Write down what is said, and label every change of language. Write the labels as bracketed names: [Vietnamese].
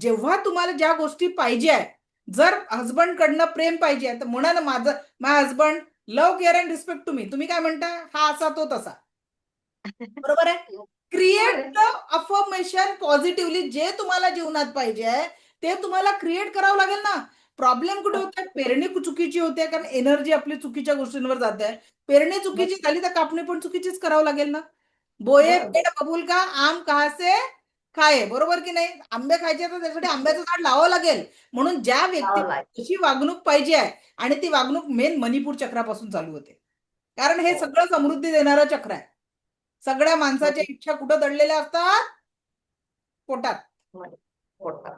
[Marathi] जेव्हा तुम्हाला ज्या गोष्टी पाहिजे आहे, जर हस्बंड कडनं प्रेम पाहिजे तर म्हणा ना, माझं [English] my husband love care and respect to me, [Marathi] तुम्ही काय म्हणता, हा असा तो तसा, बरोबर आहे. बरोबर [English] create [Marathi] आहे. [English] the affirmation positively, [Marathi] जे तुम्हाला जीवनात पाहिजे ते तुम्हाला क्रिएट करावं लागेल ना. प्रॉब्लेम कुठे होत आहे? पेरणी चुकीची होते, कारण एनर्जी आपली चुकीच्या गोष्टींवर जाते आहे. पेरणी चुकीची झाली तर कापणी पण चुकीचीच करावं लागेल ना. [Hindi] बोये [Marathi] बरोबर. [Hindi] पेड़ बबूल का, आम कहा से खाये, [Marathi] बरोबर की नाही? आंबे खायचे तर त्यासाठी आंब्याचं झाड लावावं लागेल. म्हणून ज्या व्यक्ती लावलाय. जशी वागणूक पाहिजे आहे, आणि ती वागणूक मेन मणिपूर चक्रापासून चालू होते, कारण हे हो. सगळं समृद्धी देणारं चक्र आहे. सगळ्या माणसाच्या बरोबर. इच्छा कुठं दडलेल्या असतात? पोटात. बरोबर. पोटात.